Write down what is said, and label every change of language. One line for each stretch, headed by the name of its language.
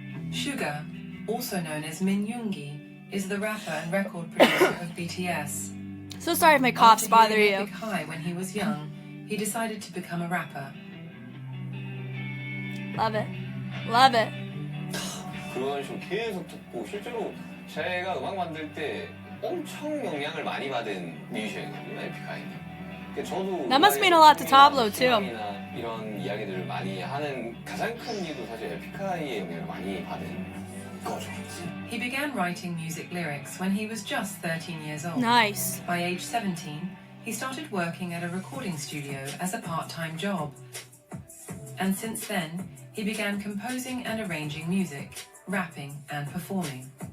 English: SUGA, also known as Min Yoongi, is the rapper and record producer of BTS. So sorry if my coughs bother After hitting you. a big high when he was young, he decided to become a rapper. Love it. Love it.
Korean: 그런 식으로 계속 듣고 실제로 제가 음악 만들 때 엄청 영향을 많이 받은 뮤지션이거든요, 에픽하이는. 저도
English: That must mean a lot to Tablo too.
Korean: 이런 이야기들을 많이 하는 가장 큰 이유도 사실 에픽하이의 영향을 많이 받은 거죠.
English: He began writing music lyrics when he was just 13 years old. Nice. By age 17, he started working at a recording studio as a part-time job. and since then, he began composing and arranging music, rapping and performing.